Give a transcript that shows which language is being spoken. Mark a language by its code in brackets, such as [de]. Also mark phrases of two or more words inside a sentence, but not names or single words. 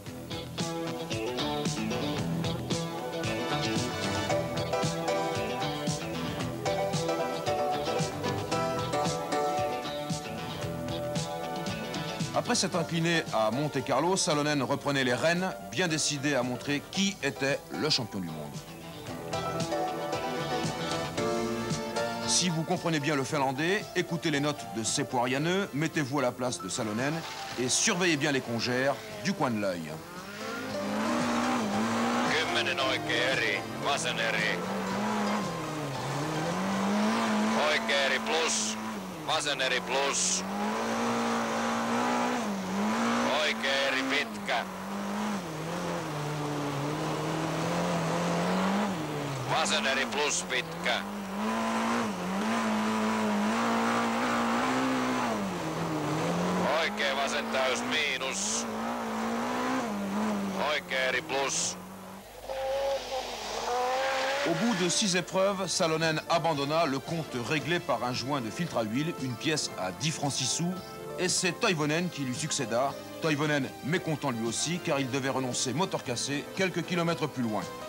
[fr] Après s'être incliné à Monte-Carlo, Salonen reprenait les rênes, bien décidé à montrer qui était le champion du monde. Si vous comprenez bien le finlandais, écoutez les notes de Sepoirianeux, mettez-vous à la place de Salonen et surveillez bien les congères du coin de l'œil. [fi] 10 oikea eri, vasen eri. Oikea eri plus, vasen eri plus. Oikea eri pitkä. Vasen eri plus pitkä. Oikea vasen täys miinus. Oikea eri plus. [fr] Au bout de 6 épreuves, Salonen abandonna, le compte réglé par un joint de filtre à huile, une pièce à 10 francs 6 sous, et c'est Toivonen qui lui succéda. Toivonen mécontent lui aussi, car il devait renoncer moteur cassé quelques kilomètres plus loin.